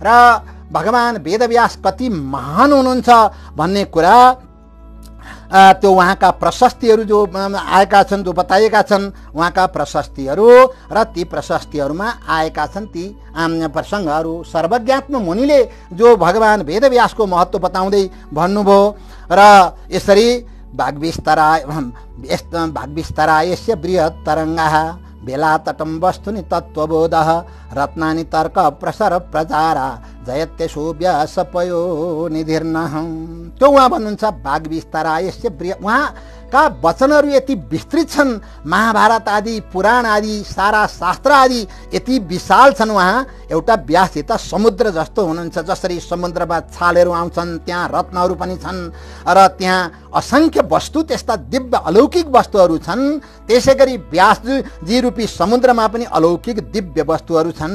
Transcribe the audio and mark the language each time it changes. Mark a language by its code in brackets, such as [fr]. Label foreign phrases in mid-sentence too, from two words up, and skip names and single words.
[ne] र भगवान वेदव्यास कति महान हुनुहुन्छ भन्ने कुरा त्यो उहाँका प्रशस्तिहरू जो आएका छन्, जो बताएका छन् उहाँका प्रशस्तिहरू र ती प्रशस्तिहरूमा आएका छन् ती प्रसङ्गहरू। सर्वज्ञात्म मुनिले जो भगवान वेदव्यासको महत्त्व बताउँदै भन्नुभयो र यसरी [sa] भागविस्तारायस्य बृहत् तरङ्गाः बेलातटं वस्तुनि तत्त्वबोधः रत्नानि तर्क प्रसर प्रचारा जयत्यशो व्यासपयो निधिर्नः। [ne] त्यो उहाँ भन्नुहुन्छ भागविस्तारायस्य उहाँका वचनहरू यति विस्तृत छन्, महाभारत आदि पुराण आदि सारा शास्त्र आदि यति विशाल छन्। उहाँ एउटा व्यासित समुद्र जस्तो हुनुहुन्छ। जसरी समुद्रमा छालहरू आउँछन् त्यहाँ रत्नहरू पनि छन् र त्यहाँ असङ्ख्य वस्तु त्यस्ता दिव्य अलौकिक वस्तुहरू छन्, त्यसै गरी व्यासजी रूपी समुद्रमा पनि अलौकिक दिव्य वस्तुहरू छन्।